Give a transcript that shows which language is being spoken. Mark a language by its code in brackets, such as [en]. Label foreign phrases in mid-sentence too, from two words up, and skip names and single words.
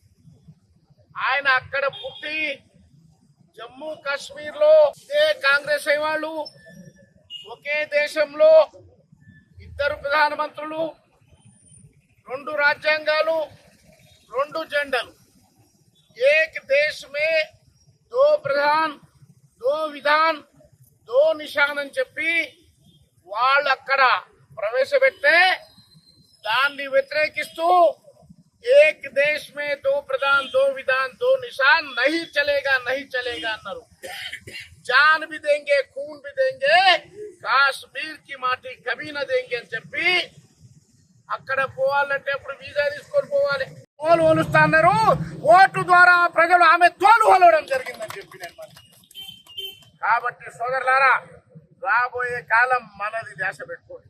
[te] ఆయన అక్కడ పుట్టి జమ్మూ కాశ్మీర్ లో ఇదే కాంగ్రెస్ వాళ్ళు ఒకే దేశంలో ఇద్దరు ప్రధానమంత్రులు, రెండు రాజ్యాంగాలు, రెండు జెండలు, [hi] एक देश में दो प्रधान दो विधान दो निशान [te] అని చెప్పి వాళ్ళు అక్కడ ప్రవేశపెట్టే దాన్ని వ్యతిరేకిస్తూ [hi] एक देश में दो प्रधान दो विधान दो निशान नहीं चलेगा అన్నారు. जान भी देंगे खून भी देंगे कश्मीर की माटी कभी न देंगे [te] అని చెప్పి అక్కడ పోవాలంటే అప్పుడు వీసా తీసుకొని పోవాలి. తోలు వలుస్తా అన్నారు. ఓటు ద్వారా ప్రజలు ఆమె తోలు వలవడం జరిగిందని చెప్పి నేను కాబట్టి సోదరులారా, రాబోయే కాలం మనది, ధ్యాస పెట్టుకోండి.